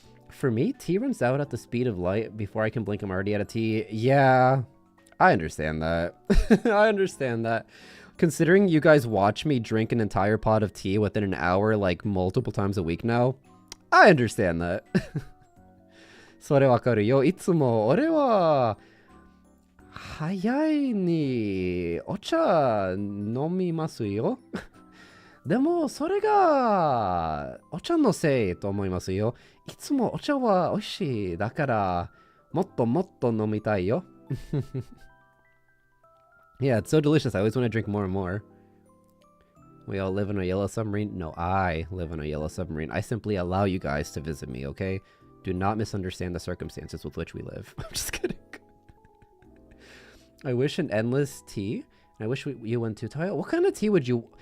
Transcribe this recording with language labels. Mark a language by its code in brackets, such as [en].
[en] For me, tea runs out at the speed of light. Before I can blink, I'm already out of tea. Yeah, I understand that. I understand that. Considering you guys watch me drink an entire pot of tea within an hour, like multiple times a week now, I understand that. [ja] それわかるよ。いつも俺は早いにお茶飲みますよ。でも、それが、お茶のせいと思いますよ。いつもお茶は美味しい。だから、もっともっと飲みたいよ。 [en] Yeah, it's so delicious. I always want to drink more and more. We all live in a yellow submarine? No, I live in a yellow submarine. I simply allow you guys to visit me, okay? Do not misunderstand the circumstances with which we live. I'm just kidding. I wish an endless tea. I wish you went to Tayo. What kind of tea would you...